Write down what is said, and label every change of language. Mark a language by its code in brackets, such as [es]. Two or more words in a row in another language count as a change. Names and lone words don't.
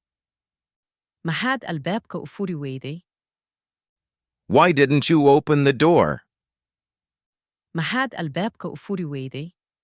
[so] Maxaad albaabka u furi weyday? [en] Why didn't you open the door? [so] Maxaad albaabka u furi weyday?